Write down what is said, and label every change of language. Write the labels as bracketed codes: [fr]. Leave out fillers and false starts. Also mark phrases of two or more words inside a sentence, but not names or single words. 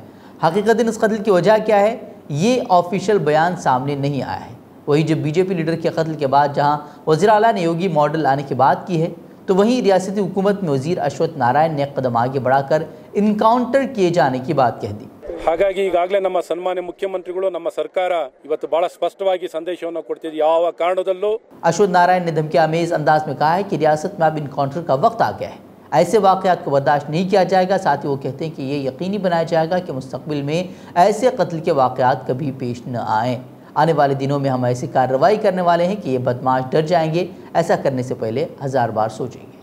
[ur] حقیقتاً اس قتل کی وجہ کیا ہے، یہ آفیشیل بیان سامنے نہیں آیا ہے۔ وہی جب بی جے پی لیڈر کے قتل کے بعد جہاں وزیر اعلیٰ نے یوگی ماڈل لانے کی بات کی ہے، تو وہیں ریاستی حکومت میں وزیر اشوت نارائن نے قدم آگے بڑھا کر انکاؤنٹر کیے جانے کی بات کہہ دی۔ [kn] ಹಾಗಾಗಿ ಈಗಾಗಲೇ ನಮ್ಮ ಸನ್ಮಾನ್ಯ ಮುಖ್ಯಮಂತ್ರಿಗಳು ನಮ್ಮ ಸರ್ಕಾರ ಇವತ್ತು ಬಹಳ ಸ್ಪಷ್ಟವಾಗಿ ಸಂದೇಶವನ್ನು ಕೊಡ್ತಿದೆ, ಯಾವ ಕಾರಣದಲ್ಲೂ [ur] اشوت نارائن نے دھمکی آمیز انداز میں کہا ہے کہ ریاست میں اب انکاؤنٹر کا وقت آ گیا ہے، ایسے واقعات کو برداشت نہیں کیا جائے گا۔ ساتھ ہی وہ کہتے ہیں کہ یہ یقینی بنایا جائے گا کہ مستقبل میں ایسے قتل کے واقعات کبھی پیش نہ آئیں۔ آنے والے دنوں میں ہم ایسی کارروائی کرنے والے ہیں کہ یہ بدماش ڈر جائیں گے، ایسا کرنے سے پہلے 1000 بار سوچیں گے۔